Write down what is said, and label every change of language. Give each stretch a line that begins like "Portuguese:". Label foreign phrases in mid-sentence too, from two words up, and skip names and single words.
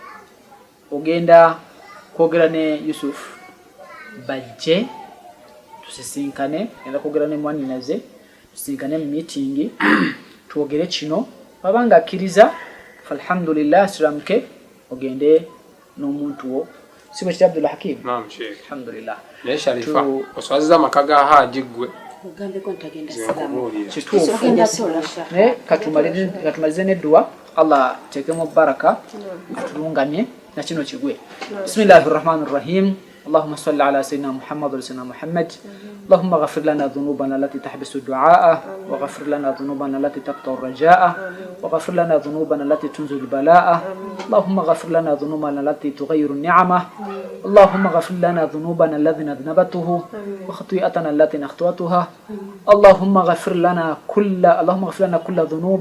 Ganda: ogenda kwogera ne Yusuf bajje tusisinkane enda kwogera ne mwani naze tusisinkane mu meeting tuogere kino babanga akkiriza alhamdulillah siramke ogende n'omuntu wo sibo kiti Abdul Hakim. Naam Sheikh. Alhamdulillah. Ne Sharifa oswaziza makaga haji gwe. Mugambe ko ntagenda salamu. Kituufu. Ne katumalize ne dua Allah tekemo baraka atulungamye na kino kigwe.
Arabic: Bismillahirrahmanirrahim. اللهم صل على سيدنا محمد وسيدنا محمد اللهم اغفر لنا ذنوبنا التي تحبس الدعاء وغفر لنا ذنوبنا التي تقطع الرجاء وغفر لنا ذنوبنا التي تنزل البلاء اللهم اغفر لنا ذنوبنا التي تغير النعمة اللهم اغفر لنا ذنوبنا الذي نذنبته وخطيئتنا التي نخطئتها اللهم اغفر لنا كل ذنوب